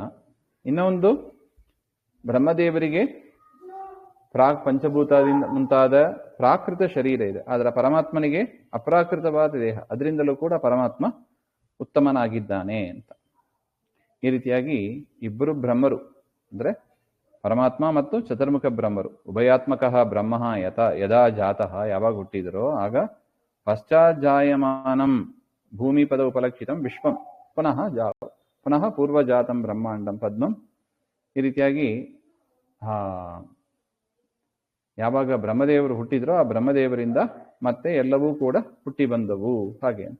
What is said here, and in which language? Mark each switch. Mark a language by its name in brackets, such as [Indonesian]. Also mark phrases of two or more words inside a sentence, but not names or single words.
[Kannada] ಇನ್ನೊಂದು ಬ್ರಹ್ಮದೇವರಿಗೆ ಪಂಚಭೂತದಿಂದ ಮುಂತಾದ ಪ್ರಾಕೃತ ಶರೀರ ಇದೆ, ಆದರೆ ಪರಮಾತ್ಮನಿಗೆ ಅಪ್ರಾಕೃತವಾದ ದೇಹ, ಅದರಿಂದಲೂ ಕೂಡ ಪರಮಾತ್ಮ ಉತ್ತಮನಾಗಿದ್ದಾನೆ ಅಂತ. ಈ ರೀತಿಯಾಗಿ ಇಬ್ಬರು ಬ್ರಹ್ಮರು ಅಂದ್ರೆ ಪರಮಾತ್ಮ ಮತ್ತು ಚತುರ್ಮುಖ ಬ್ರಹ್ಮರು, [Sanskrit] ಉಭಯಾತ್ಮಕ ಬ್ರಹ್ಮ ಯದಾ ಜಾತಃ [Kannada] ಯಾವಾಗ ಹುಟ್ಟಿದರೋ ಆಗ [Sanskrit] ಪಶ್ಚಾಜ್ಜಾಯಮಾನಂ ಭೂಮಿ ಪದ ಉಪಲಕ್ಷಿತಂ ವಿಶ್ವಂ ಪುನಃ ಪೂರ್ವಜಾತಂ ಬ್ರಹ್ಮಾಂಡಂ ಪದ್ಮಂ. [Kannada] ಈ ರೀತಿಯಾಗಿ ಯಾವಾಗ ಬ್ರಹ್ಮದೇವರು ಹುಟ್ಟಿದ್ರೋ ಆ ಬ್ರಹ್ಮದೇವರಿಂದ ಮತ್ತೆ ಎಲ್ಲವೂ ಕೂಡ ಹುಟ್ಟಿ ಬಂದವು ಹಾಗೆ ಅಂತ.